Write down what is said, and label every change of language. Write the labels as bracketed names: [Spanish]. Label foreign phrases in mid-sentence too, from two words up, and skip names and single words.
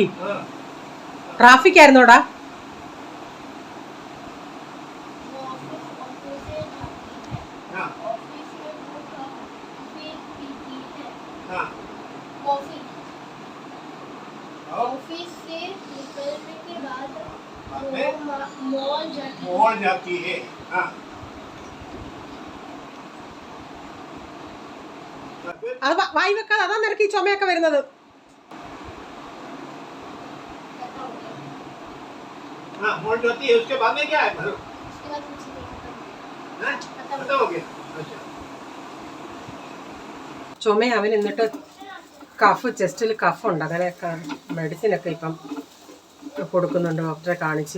[Malayalam] ട്രാഫിക് ആയിരുന്നോടാ? [Hindi] ऑफिस से निकलने के बाद मॉल जाती है। [Malayalam] അത് വായി വെക്കാതെ, അതാ നിനക്ക് ഈ ചുമയൊക്കെ വരുന്നത്. ചുമ അവൻ എന്നിട്ട് കഫ്, ചെസ്റ്റിൽ കഫുണ്ട്, അങ്ങനെയൊക്കെ മെഡിസിനൊക്കെ ഇപ്പം കൊടുക്കുന്നുണ്ട്, ഡോക്ടറെ കാണിച്ച്.